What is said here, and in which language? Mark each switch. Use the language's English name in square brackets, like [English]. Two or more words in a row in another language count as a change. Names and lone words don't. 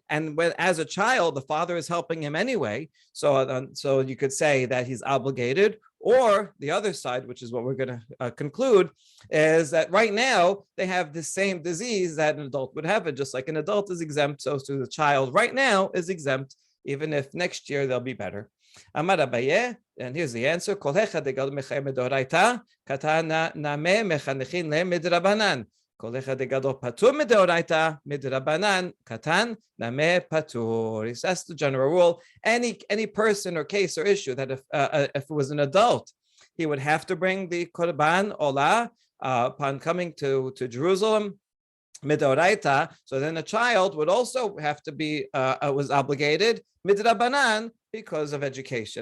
[English] And as a child, the father is helping him anyway. So you could say that he's obligated. Or the other side, which is what we're going to conclude, is that right now they have the same disease that an adult would have. And just like an adult is exempt, so the child right now is exempt, even if next year they'll be better. [Aramaic] אמר אביי, [English] and here's the answer. [Aramaic] כל אחד דגדול מחייב מדאורייתא, קטן נמי מחנכין ליה מדרבנן. כל אחד דגדול פטור מדאורייתא, מדרבנן, קטן נמי פטור. [English] That's the general rule. Any person or case or issue that if it was an adult he would have to bring the [Hebrew] קרבן עולה [English] upon coming to Jerusalem. Midoraita, so then a child would also have to be was obligated midrabanan because of education.